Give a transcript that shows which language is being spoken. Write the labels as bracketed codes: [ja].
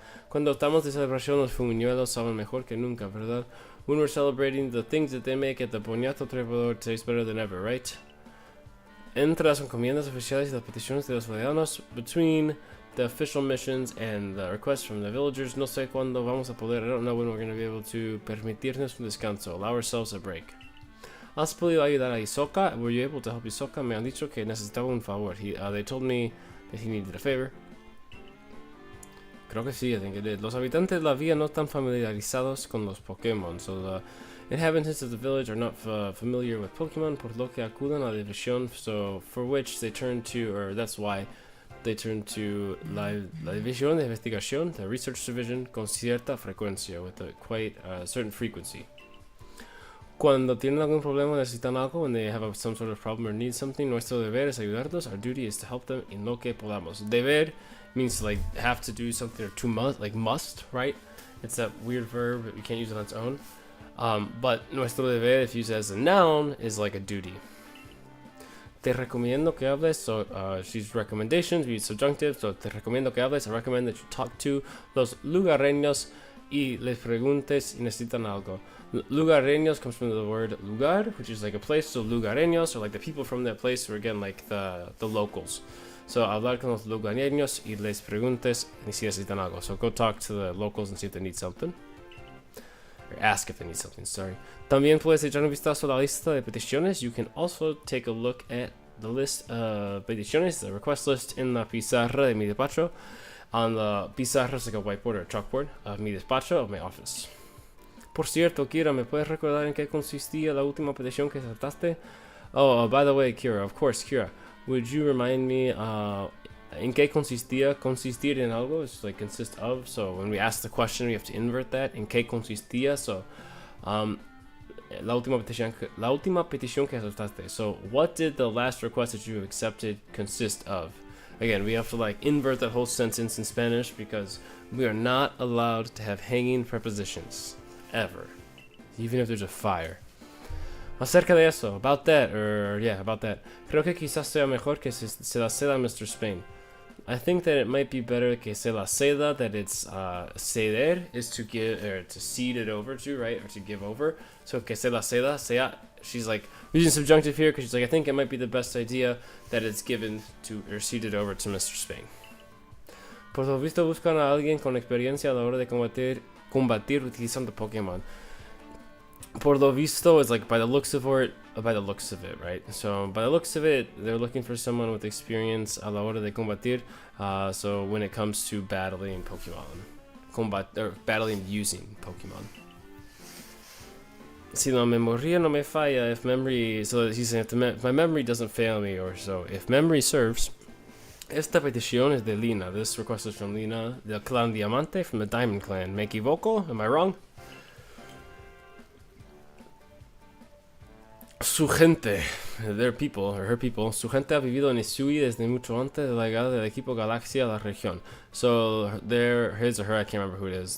[es] Cuando estamos de celebración, los fumiñuelos saben mejor que nunca, ¿verdad? [en] When we're celebrating, the things that they make at the Boniato Trepador taste better than ever, right? [es] Entre las encomiendas oficiales y las peticiones de los aldeanos, [en] between the official missions and the requests from the villagers, [es] no sé cuándo vamos a poder, [en] I don't know when we're going to be able to [es] permitirnos un descanso, [en] allow ourselves a break. [es] ¿Has podido ayudar a Hisoka? [en] Were you able to help Hisoka? [es] Me han dicho que necesitaba un favor. [en] They told me that he needed a favor. [es] Creo que sí, [en] I think it did. [es] Los habitantes de la villa no están familiarizados con los Pokémon, [en] so the inhabitants of the village are not familiar with Pokemon, [es] por lo que acuden a la división, [en] so for which they turn to, or that's why they turn to [es] la división de investigación, [en] the research division, [es] con cierta frecuencia, [en] with a quite certain frequency. [es] Cuando tienen algún problema, necesitan algo, [en] when they have some sort of problem or need something, [es] nuestro deber es ayudarlos. [en] Our duty is to help them [es] en lo que podamos. [en] Deber means to like have to do something, or to must, right? It's that weird verb that we can't use it on its own. But nuestro deber, if used as a noun, is like a duty. Te recomiendo que hables, so she's recommendations, we use subjunctive, so [es] te recomiendo que hables, [en] I recommend that you talk to [es] los lugareños y les preguntes si necesitan algo. [en] Lugareños comes from the word lugar, which is like a place, so lugareños are like the people from that place, or again like the locals. [es] So hablar con los lugareños y les preguntes si necesitan algo. [en] So go talk to the locals and see if they need something. Or ask if they need something, sorry. [es] También puedes echar un vistazo a la lista de peticiones. [en] You can also take a look at the list of peticiones, the request list in [es] la pizarra de mi despacho. [en] On the pizarra is like a whiteboard or a chalkboard of mi despacho, of my office. [es] Por cierto, Kira, ¿me puedes recordar en qué consistía la última petición que aceptaste? [en] Oh, by the way, Kira, of course, Kira. Would you remind me [es] en qué consistía? [en] Consistir en algo is like consist of. So when we ask the question, we have to invert that. [es] En qué consistía? So la última petición que aceptaste. [en] So what did the last request that you accepted consist of? Again, we have to like invert that whole sentence in Spanish because we are not allowed to have hanging prepositions ever, even if there's a fire. [es] Acerca de eso, [en] about that. [es] Creo que quizás sea mejor que se la ceda a Mr. [en] Spain. I think that it might be better [es] que se la ceda, [en] that it's ceder is to give, or to cede it over to, right, or to give over. So [es] que se la ceda, [en] sea, she's like using subjunctive here because she's like, I think it might be the best idea that it's given to, or ceded over to Mr. Spain. [es] Por lo visto buscan a alguien con experiencia a la hora de combatir utilizando Pokémon. [en] Por lo visto is like by the looks of it, right? So by the looks of it, they're looking for someone with experience [es] a la hora de combatir. [en] So when it comes to battling Pokemon, battling using Pokemon. [es] Si la memoria no me falla, [en] if memory, so he's saying if my memory doesn't fail me, or so if memory serves. [es] Esta petición es de Lina. [en] This request is from Lina, [es] del clan Diamante, [en] from the Diamond Clan. [es] ¿Me equivoco? [en] Am I wrong? [es] Su gente, [en] their people, or her people, [es] su gente ha vivido en Hisui desde mucho antes de la llegada del equipo Galaxia a la región. [en] So, his or her, I can't remember who it is.